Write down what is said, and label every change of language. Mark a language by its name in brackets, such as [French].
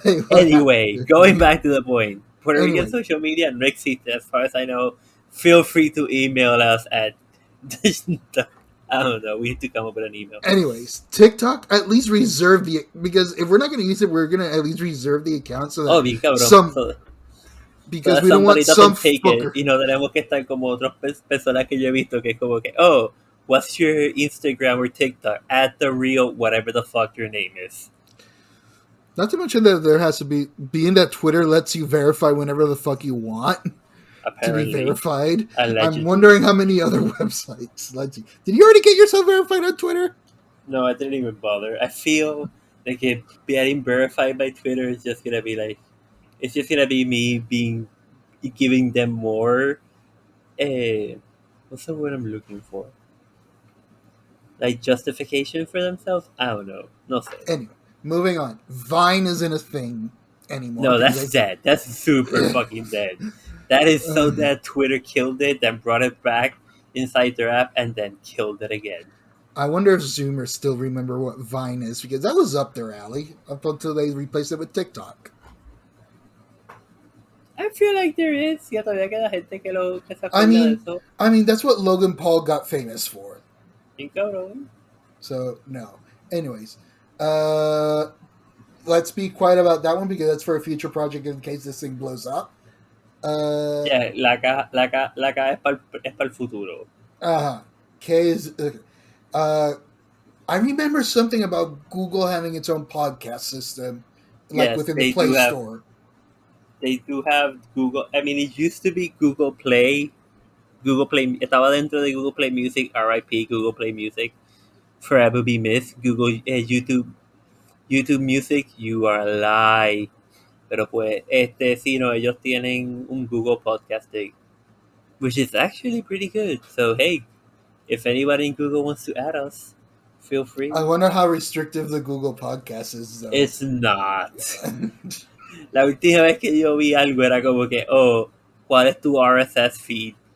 [English] Anyway, going back to the point. Puerto Rican social media [Spanish] no existe, [English] as far as I know. Feel free to email us at... I don't know. We need to come up with an email. Anyways, TikTok, at least reserve the... Because if we're not going to use it, we're going to at least reserve the account so that because we don't want some fucker. [Spanish] Y no tenemos que estar como otras personas que yo he visto que es como que, [English] oh, what's your Instagram or TikTok? At the real whatever the fuck your name is. Not to mention that there has to be... Being that Twitter lets you verify whenever the fuck you want. Apparently, to be verified. Allegedly. I'm wondering how many other websites let you. Did you already get yourself verified on Twitter? No, I didn't even bother. I feel like getting verified by Twitter is just gonna be like, it's just gonna be me giving them more. What's the word I'm looking for? Like justification for themselves? I don't know. [Spanish] No sé. [English] Anyway, moving on. Vine isn't a thing anymore. No, that's dead. That's super fucking dead. That is so that Twitter killed it, then brought it back inside their app, and then killed it again. I wonder if Zoomers still remember what Vine is, because that was up their alley up until they replaced it with TikTok. I feel like there is. [Spanish] Ya todavía queda gente que se acuerda de eso. [English] I mean, that's what Logan Paul got famous for. [Spanish] Bien cabrón. [English] So, no. Anyways, let's be quiet about that one, because that's for a future project in case this thing blows up. [Spanish] Yeah, la caja es para el futuro. [English] K is... I remember something about Google having its own podcast system, like within the Play Store. They do have Google... I mean, it used to be Google Play. [Spanish] Estaba dentro de [English] Google Play Music, RIP, Google Play Music. Forever be missed. YouTube Music, you are a lie. [Spanish] Pero pues, sí, no, ellos tienen un Google Podcasting, [English] which is actually pretty good. So, hey, if anybody in Google wants to add us, feel free. I wonder how restrictive the Google Podcast is, though. It's not. [Spanish] La última vez que yo vi algo era como que, oh, ¿cuál es tu RSS feed?